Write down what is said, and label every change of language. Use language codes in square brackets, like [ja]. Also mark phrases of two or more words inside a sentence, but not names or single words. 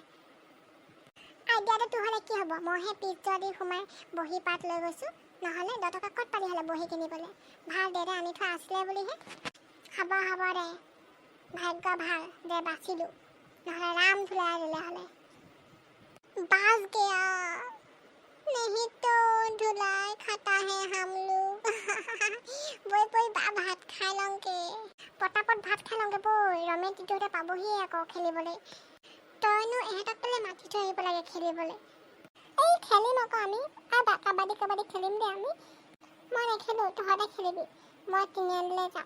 [as] আইডিয়াটো তোৰ হ'লে কি হ'ব, মইহে পিছ দি সোমাই বহি পাত লৈ গৈছোঁ, নহ'লে 10 টকা ক'ত পালি হ'লে বহি কিনিবলৈ। ভাল দেউতাই আনি থোৱা আছিলে বুলিহে। হ'ব দে, ভাগ্য ভাল দে বাচিলোঁ, নহ'লে ৰাম ধুলাই দিলে হ'লে। [hi] बच गया, नहीं तो धुलाई खाता है हम लोग। [as] বৈ ভাত খাই লওঁগে, পটাপট ভাত খাই লওঁগে বৈ, ৰমেশ দিদিহঁতে পাবহি আকৌ খেলিবলৈ। তইনো এহেঁতক পেলাই মাতি থৈ আহিব লাগে খেলিবলৈ। এই খেলিম আকৌ আমি, কাবাডী খেলিম দে আমি। মই নেখেলোঁ, তহঁতে খেলিবি, মই তিনিআলিলৈ যাওঁ।